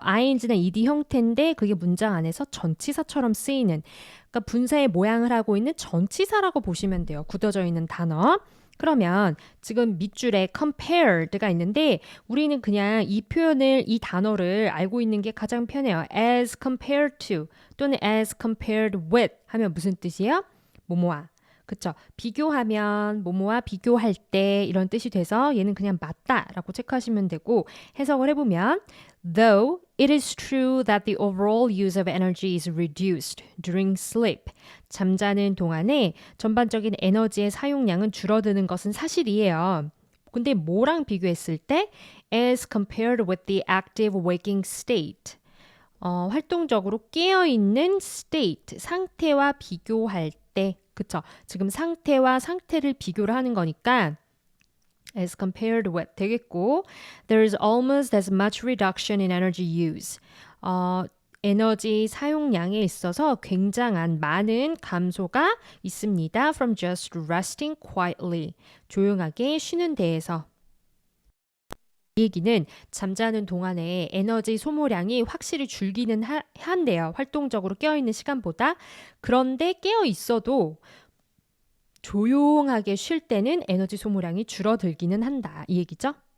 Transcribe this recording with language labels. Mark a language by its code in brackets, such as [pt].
[ko] ing나 ed 형태인데 그게 문장 안에서 전치사처럼 쓰이는 그러니까 분사의 모양을 하고 있는 전치사라고 보시면 돼요. 굳어져 있는 단어. 그러면 지금 밑줄에 compared가 있는데 우리는 그냥 이 표현을 이 단어를 알고 있는 게 가장 편해요. as compared to 또는 as compared with 하면 무슨 뜻이에요? 뭐뭐와 그쵸? 비교하면 뭐뭐와 비교할 때 이런 뜻이 돼서 얘는 그냥 맞다라고 체크하시면 되고 해석을 해보면 [en] Though it is true that the overall use of energy is reduced during sleep. [ko] 잠자는 동안에 전반적인 에너지의 사용량은 줄어드는 것은 사실이에요. 근데 뭐랑 비교했을 때 [en] as compared with the active waking state. [ko] 활동적으로 깨어있는 state, 상태와 비교할 때 그쵸? 지금 상태와 상태를 비교를 하는 거니까 [en] as compared with [ko] 되겠고 [en] there is almost as much reduction in energy use. [ko] 에너지 사용량에 있어서 굉장한 많은 감소가 있습니다. [en] From just resting quietly. [ko] 조용하게 쉬는 데에서. 이 얘기는 잠자는 동안에 에너지 소모량이 확실히 줄기는 한대요. 활동적으로 깨어있는 시간보다. 그런데 깨어있어도 조용하게 쉴 때는 에너지 소모량이 줄어들기는 한다. 이 얘기죠.